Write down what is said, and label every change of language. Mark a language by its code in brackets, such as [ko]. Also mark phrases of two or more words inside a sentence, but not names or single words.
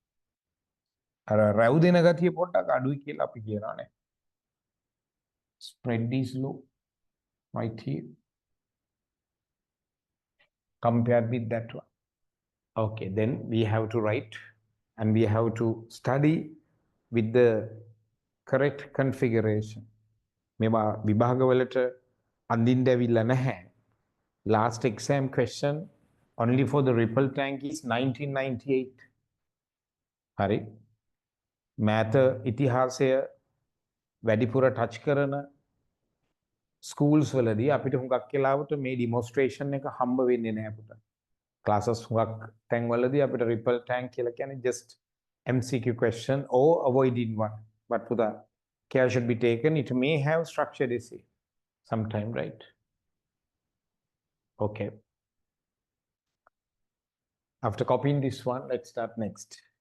[en] Spread is low, right here. Compared with that one. Okay, then we have to write and we have to study with the correct configuration. [si] මේවා විභාගවලට අඳින්න ඇවිල්ලා නැහැ. [en] Last exam question only for the ripple tank is 1998. [si] හරි. මෑත ඉතිහාසය වැඩිපුර ටච් කරන ස්කූල්ස් වලදී අපිට හුඟක් වෙලාවට මේ ඩිමොන්ස්ට්‍රේෂන් එක හම්බ වෙන්නේ නැහැ පුතා. [en] Classes [si] හුඟක් තැන්වලදී අපිට [en] ripple tank [si] කියලා කියන්නේ [en] just MCQ question or avoiding one. But පුතා, care should be taken. It may have structured essay sometime, right? Okay. After copying this one, let's start next.